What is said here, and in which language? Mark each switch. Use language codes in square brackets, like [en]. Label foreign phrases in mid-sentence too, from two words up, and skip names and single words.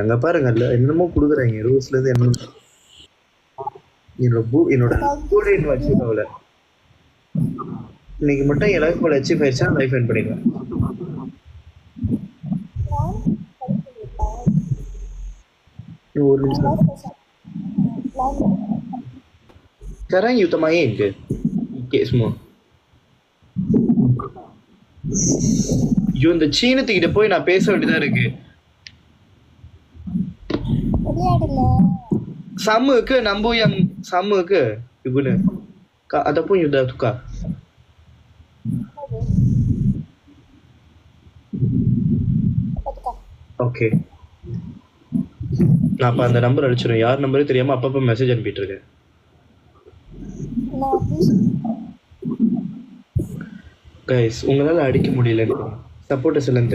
[ta] அங்க பாருங்க, என்னமோ கொடுக்குறாங்க ரோஸ்ல இருந்து. என்னோட வச்சுக்கோல இன்னைக்கு மட்டும் என் [en] life achieve [ta] ஆயிடுச்சா, [en] life end [ta] பண்ணிடுவேன். ஒரு நிமிஷம். [ms] sekarang you main ke ikut semua? [ta] இந்த சீனத்துக்கிட்ட போய் நான் பேச வேண்டியதா இருக்கு. [ms] sama ke nombor yang sama ke you guna ataupun you dah tukar? [ta] Okay, நான் அப்ப அந்த நம்பர் அடிச்சிடும். யார் நம்பரே தெரியாம அப்பப்ப மெசேஜ் அனுப்பிட்டு இருக்கேன். கைஸ், உங்களால அடிக்க முடியல, சப்போர்ட்டர்ஸ் எல்லாம் தெரியும்.